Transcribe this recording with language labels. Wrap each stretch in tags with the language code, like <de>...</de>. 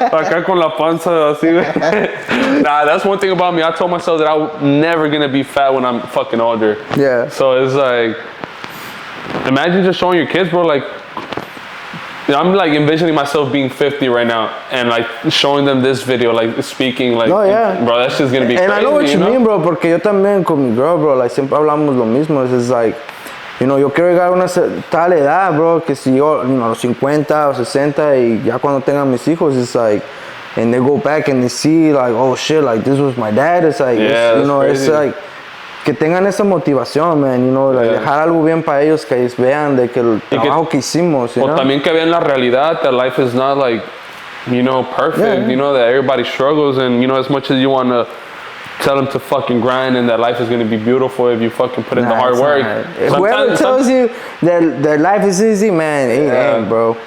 <es>acá con la panza así,</es> <en>nah, that's one thing about me. I told myself that I'm never gonna be fat when I'm fucking older. Yeah. So it's like, imagine just showing your kids, bro, like, I'm like envisioning myself being 50 right now and like showing them this video, like speaking, like, no, yeah. bro, that's just gonna be and crazy. I know what you mean, bro,</en> <es>porque yo también con mi girl, bro, like siempre hablamos lo mismo.</es> <en>It's like, you know,</en> <es>yo quiero llegar a una tal edad, bro, que si yo,</es> <en>you know,</en> <es>a los 50 o 60 y ya cuando tenga mis hijos,</es> <en>it's like, and they go back and they see like, oh shit, like this was my dad. It's like, yeah, you know, crazy. it's like,</en> <es>que tengan esa motivación, man,</es> <en>you know, like</en> <es>dejar algo bien para ellos, que ellos vean de que el trabajo que hicimos, you know? También que vean la realidad,</es> <en>that life is not like, you know, perfect, you know, that everybody struggles, and, you know, as much as you want to tell them to fucking grind and that life is going to be beautiful if you fucking put in the hard work. Whoever tells you that life is easy, man, it ain't, bro.</en>